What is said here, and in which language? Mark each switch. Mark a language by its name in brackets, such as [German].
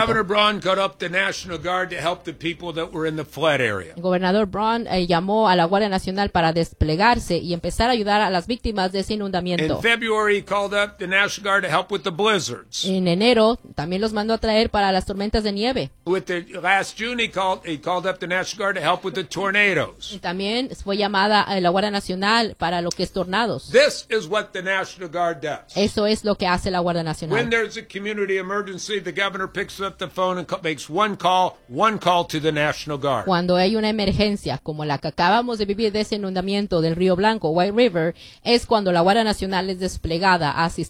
[English] Governor Braun called up the National Guard to help the people that were in the flood area. [Spanish] El gobernador Braun llamó a la Guardia Nacional para desplegarse y empezar a ayudar a las víctimas de ese inundamiento. [English] In February, he called up the National Guard to help with the blizzards. [Spanish] En enero, también los mandó a traer para las tormentas de nieve. [English] With the last June, he called up the National Guard to help with the tornadoes. [Spanish] Y también fue llamada a la Guardia Nacional para lo que es tornados. [English] This is what the National Guard does. [Spanish] Eso es lo que hace la Guardia Nacional. [English] When there's a community emergency, the governor picks up the phone and makes one call to the National Guard. [Spanish] Cuando hay una emergencia como la que acabamos de vivir de ese inundamiento del Río Blanco, White River, es cuando la Guardia Nacional es desplegada a asistir.